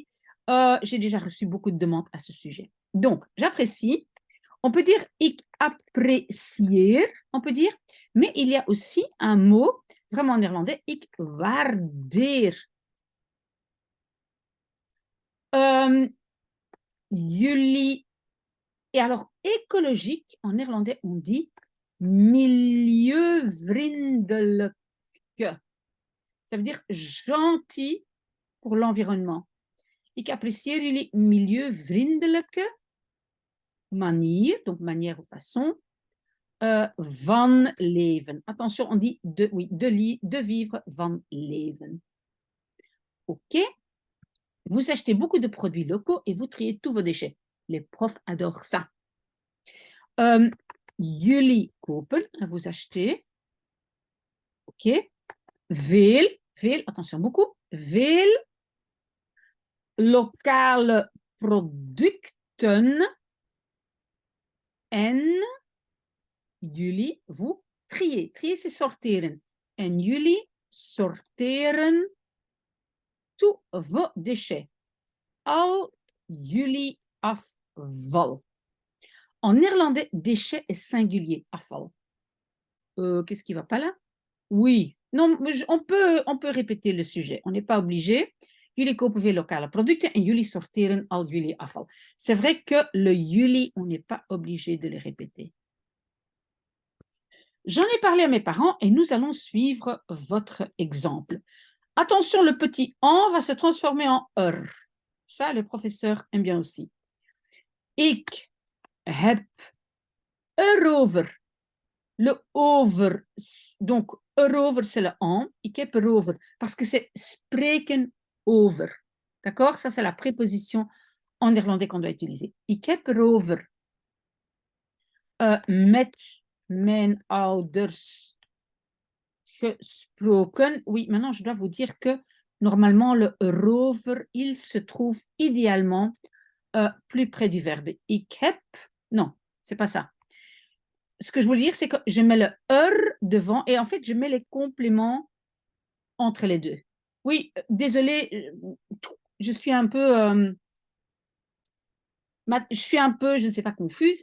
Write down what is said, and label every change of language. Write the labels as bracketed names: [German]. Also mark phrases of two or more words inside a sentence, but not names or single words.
[French] J'ai déjà reçu beaucoup de demandes à ce sujet. Donc, j'apprécie. On peut dire [Dutch] ik apprecieer, [French] on peut dire, mais il y a aussi un mot, vraiment en néerlandais, [Dutch] ik waardeer. Jullie. [French] Et alors, écologique, en néerlandais, on dit milieuvriendelijk. Ça veut dire gentil pour l'environnement. [Dutch] Ik apprecieer jullie milieuvriendelijke manier, [French] donc manière ou façon, [Dutch] van leven. [French] Attention, on dit de vivre [Dutch] van leven. [French] OK. Vous achetez beaucoup de produits locaux et vous triez tous vos déchets. Les profs adorent ça. [Dutch] Jullie kopen, [French] vous achetez. OK. Veel, attention beaucoup. [Dutch] Veel lokale producten. En jullie, [French] vous triez. Trier, c'est sorteren. [Dutch] En jullie sorteren [French] tous vos déchets. [Dutch] Al jullie afval. [French] En néerlandais, déchet est singulier, afval. Qu'est-ce qui ne va pas là? Oui. Non, on peut répéter le sujet. On n'est pas obligé. [Dutch] Jullie kopen veel lokale producten en jullie sorteren al jullie afval. [French] C'est vrai que le jullie, on n'est pas obligé de le répéter. J'en ai parlé à mes parents et nous allons suivre votre exemple. Attention, le petit en va se transformer en Ça, les professeurs aiment bien aussi. [Dutch] Ik heb erover. [French] Le over, donc erover, c'est le en. [Dutch] Ik heb erover, [French] parce que c'est [Dutch] spreken over. [French] D'accord? Ça, c'est la préposition en néerlandais qu'on doit utiliser. [Dutch] Ik heb erover met mijn ouders gesproken. [French] Oui, maintenant, je dois vous dire que normalement, le erover, il se trouve idéalement plus près du verbe. [Dutch] Ik heb, [French] non, c'est pas ça. Ce que je voulais dire, c'est que je mets le devant et en fait, je mets les compléments entre les deux. Oui, désolée, je suis un peu, je ne sais pas, confuse.